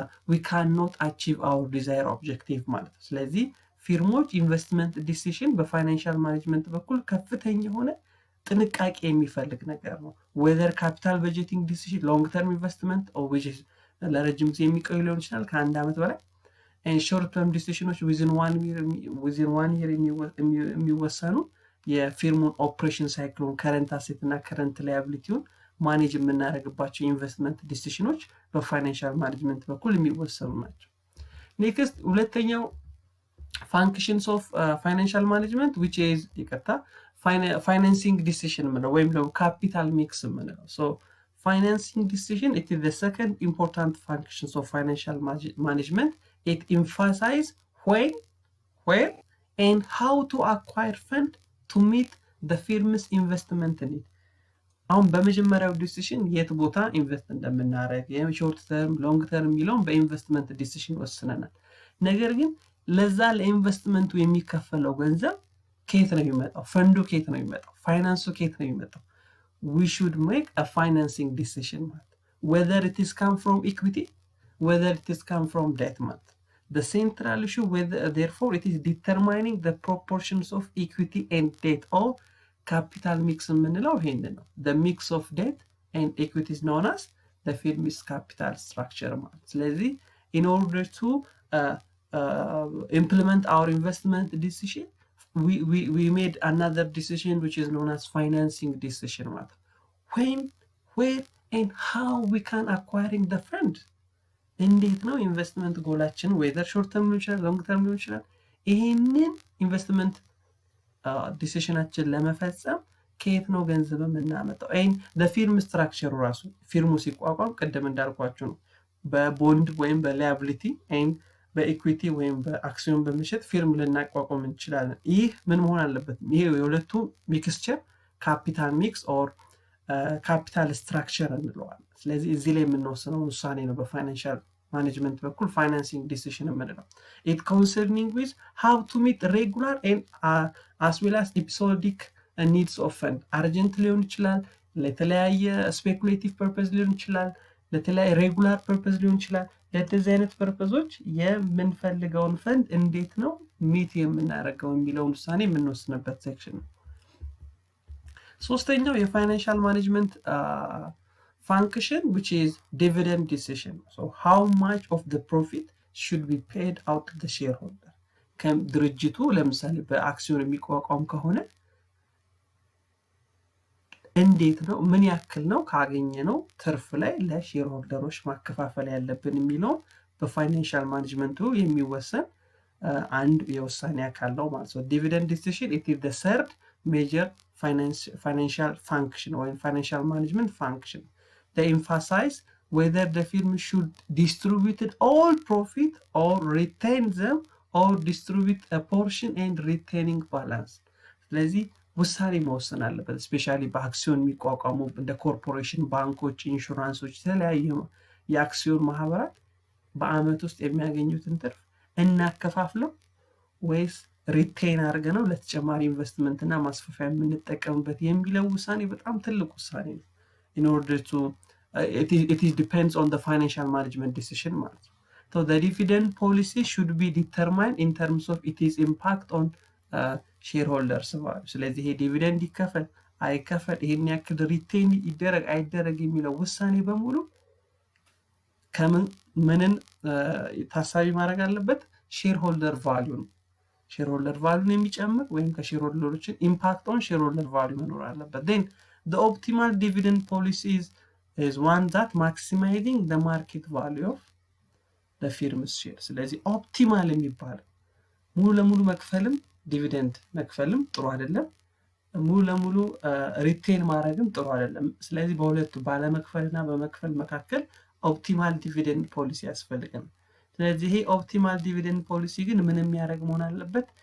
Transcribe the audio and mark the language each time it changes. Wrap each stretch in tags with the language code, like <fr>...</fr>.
<en>we cannot achieve our desired objective</en> <am>ማለት ነው። ስለዚህ ፊርሞች ኢንቨስትመንት ዲሲሽን በፋይናንሻል ማኔጅመንት በኩል ከፍተኛ የሆነ ጥንቃቄ የሚፈልግ ነገር ነው።</am> <en>whether capital budgeting decision long term investment or which is</en> <am>ለረጅም ጊዜ የሚቆይ ሊሆን ይችላል ከአንድ ዓመት በላይ and short term decisions within 1 year የሚወሰኑ የፊርሙን ኦፕሬሽን ሳይክሉን ከረንት አሴት እና ከረንት ላያቢሊቲውን ማኔጅ የምናደርግባቸው ኢንቨስትመንት ዲሲሽኖች በፋይናንሻል ማኔጅመንት በኩል የሚወሰኑ ናቸው። ኔክስት ሁለተኛው</am> <en>functions of financial management which is financing decision</en> <am>ወይም ደግሞ capital mix ምንለው</am> <en>so financing decision it is the second important functions of financial management. It emphasizes when, where and how to acquire fund to meet the firm's investment need.</en> <am>አሁን በመጀመሪያው ዲሲሽን የት ቦታ ኢንቨስት እንደምናደርግ ሾርት ተርም ሎንግ ተርም የሚለውን በኢንቨስትመንት ዲሲሽን ወስነናል። ነገር ግን ለዛ ለኢንቨስትመንቱ የሚከፈለው ገንዘብ ከየት ነው የሚመጣው? ፈንዱ ከየት ነው የሚመጣው? ፋይናንሱ ከየት ነው የሚመጣው?</am> <en>We should make a financing decision, whether it is come from equity, whether it is come from debt. The central issue, therefore, it is determining the proportions of equity and debt or capital mix. The mix of debt and equity is known as the firm's capital structure. So, in order to implement our investment decision, we made another decision which is known as financing decision. When, where and how we can acquiring the fund.</en> <am>እንዴት ነው ኢንቨስትመንት ጎላችን whether short term ሊሆን ይችላል long term ሊሆን ይችላል ይሄንን ኢንቨስትመንት ዲሲሽናችን ለመፈጸም ከየት ነው ገንዘብ የምናመጣው? and the firm structure ራሱ ፊርሙ ሲቋቋም ቀደም እንዳልኳችሁ ነው በቦንድ ወይም በላያቢሊቲ and በኢኩዊቲ ወይም በአክሲዮን በመሸጥ ፊርም ልናቋቋም እንችላለን። ይህ ምን መሆን አለበት? ይሄ የሁለቱ ሚክስቸር ካፒታል ሚክስ ኦር ካፒታል ስትራክቸር እንለዋለን። ስለዚህ እዚህ ላይ የምንወስነው ውሳኔ ነው በፋይናንሻል ማኔጅመንት በኩል ፋይናንሲንግ ዲሲሽን የምንለው።</am> <en>it concerning with how to meet regular and as well as episodic needs of fund.</en> <am>አርጀንት ሊሆን ይችላል፣ ለተለያየ ስፔኩሌቲቭ ፐርፐዝ ሊሆን ይችላል፣ ለተለያየ ሬጉላር ፐርፐዝ ሊሆን ይችላል። ለዚህ አይነት ፐርፐዞች የምንፈልገውን ፈንድ እንዴት ነው ሚት የምናደርገው የሚለውን ውሳኔ የምንወስንበት ሴክሽን ነው። ሶስተኛው የፋይናንሻል ማኔጅመንት function which is dividend decision.</am> <en>So how much of the profit should be paid out to the shareholder?</en> <am>ድርጅቱ ለምሳሌ በአክሲዮን የሚቋቋም ከሆነ እንዴት ነው ምን ያክል ነው ካገኘነው ትርፍ ላይ ለሼር ሆልደሮች ማከፋፈል ያለብን የሚለው በፋይናንሻል ማኔጅመንቱ የሚወሰን አንድ የውሳኔ አካል ነው ማለት ነው። ዲቪደንድ ዲሲሽን</am> <en>it is the third major financial function or financial management function. They emphasize whether the firm should distribute all profit or retain them or distribute a portion and retaining balance.</en> <am>ስለዚህ ውሳኔ መወሰን አለበት። ስፔሻሊ በአክሲዮን የሚቋቋሙ እንደ ኮርፖሬሽን፣ ባንኮች፣ ኢንሹራንሶች፣ የተለያዩ የአክሲዮን ማህበራት በአመት ውስጥ የሚያገኙትን ትርፍ እናከፋፍለው ወይስ ሪቴን አድርገነው ለተጨማሪ ኢንቨስትመንት እና ማስፋፊያ የምንጠቀምበት የሚለው ውሳኔ በጣም ትልቅ ውሳኔ ነው።</am> <en>in order to it depends on the financial management decision</en> <am>ማለት ነው።</am> <en>So the dividend policy should be determined in terms of its impact on shareholders value.</en> <am>ስለዚህ ይሄ ዲቪደንድ ይከፈል አይከፈል ይሄን ያክል ሪቴን ይደረግ አይደረግ የሚለው ውሳኔ በሙሉ ምንን ታሳቢ ማድረግ አለበት? ሼርሆልደር ቫልዩ ነው። ሼርሆልደር ቫልዩን የሚጨምር ወይም ከሼርሆልደሮችን ኢምፓክት ኦን ሼርሆልደር ቫልዩ መኖር አለበት።</am> <en>then the optimal dividend policy is one that maximizing the market value of the firm's share.</en> <am>ስለዚህ ኦፕቲማል የሚባለው ሙሉ ለሙሉ መክፈልም ዲቪደንድ መክፈልም ጥሩ አይደለም፣ ሙሉ ለሙሉ ሪቴን ማድረግም ጥሩ አይደለም። ስለዚህ በሁለቱ ባለመክፈልና በመክፈል መካከል ኦፕቲማል ዲቪደንድ ፖሊሲ ያስፈልጋል። ስለዚህ ይሄ ኦፕቲማል ዲቪደንድ ፖሊሲ ግን ምን የሚያደርግ መሆን አለበት?</am>